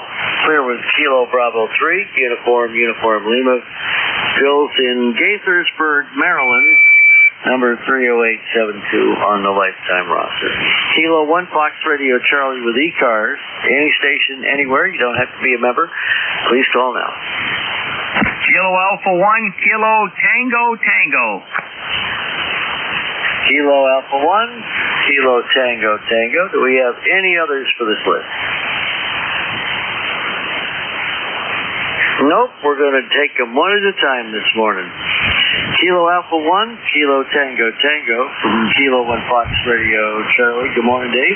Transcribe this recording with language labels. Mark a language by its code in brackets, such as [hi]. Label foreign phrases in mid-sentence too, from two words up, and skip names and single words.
[en] Clear with Kilo Bravo 3, Uniform Lima. Phil's in Gaithersburg, Maryland, number 30872 on the lifetime roster. Kilo 1 Fox Radio Charlie with ECARS. Any station, anywhere. You don't have to be a member. Please call now. Kilo Alpha 1, Kilo Tango Tango. Kilo Alpha 1, Kilo Tango Tango. Do we have any others for this list? Nope, we're going to take them one at a time this morning. Kilo Alpha 1, Kilo Tango Tango from Kilo 1 Fox Radio Charlie. Good morning, Dave.